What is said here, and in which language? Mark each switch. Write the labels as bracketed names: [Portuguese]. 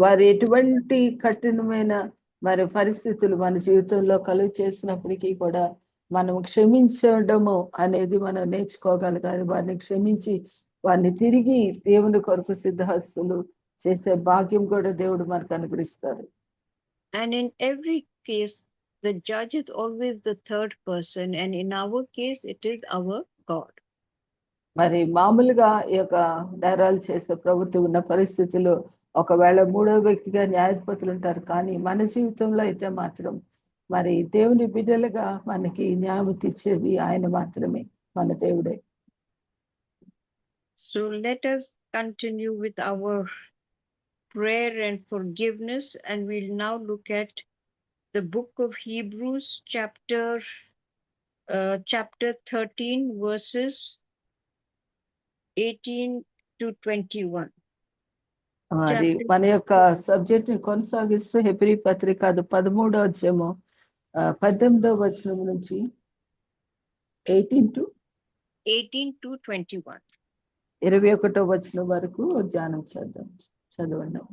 [Telugu] వారు ఎటువంటి కఠినమైన మరి పరిస్థితులు మన జీవితంలో కలుగు చేసినప్పటికీ కూడా మనం క్షమించడము అనేది మనం నేర్చుకోగలగాలి. వారిని క్షమించి వారిని తిరిగి దేవుని కొరకు సిద్ధహస్తులు చేసే భాగ్యం కూడా దేవుడు మనకు అనుగ్రహిస్తారు. [English] And in every case, the judge is always the third person, and in our case, it is our God. [Telugu] మరి మామూలుగా ఈ యొక్క నేరాలు చేసే ప్రభుత్వం ఉన్న పరిస్థితుల్లో ఒకవేళ మూడో వ్యక్తిగా న్యాయాధిపతులు ఉంటారు, కానీ మన జీవితంలో అయితే మాత్రం మరి దేవుని బిడ్డలుగా మనకి న్యాయం తీర్చేది ఆయన మాత్రమే, మన దేవుడే. [English] So let us continue with our prayer and forgiveness, and we'll now look at the book of Hebrews, chapter 13, verses 18 to 21. [Telugu] మరి మన యొక్క సబ్జెక్ట్ ని కొనసాగిస్తూ హెబ్రీ పత్రిక 13వ అధ్యాయము 18వ వచనం నుంచి [English] 18 to 21. [Telugu] 21వ వచనం వరకు ధ్యానం చేద్దాం. చదవండి.